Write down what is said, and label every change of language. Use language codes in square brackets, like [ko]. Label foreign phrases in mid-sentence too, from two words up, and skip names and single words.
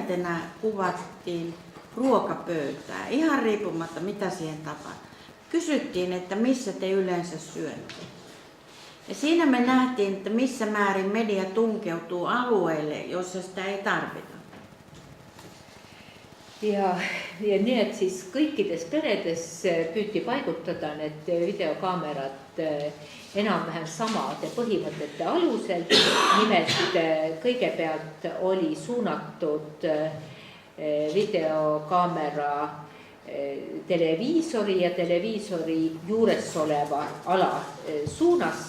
[fi] kuvattiin ruokapöytää, ihan riippumatta mitä siihen tapahtuu. Kysyttiin, että missä te yleensä syötte. Ja siinä me nähtiin, että missä määrin media tunkeutuu alueelle, jossa sitä ei tarvita. [et] Ja nii, et siis kõikides peredes püüti paigutada need videokaamerad enam-vähem samade põhimõtete alusel. Nimelt kõigepealt oli suunatud videokaamera televiisori ja televiisori juures oleva ala suunas.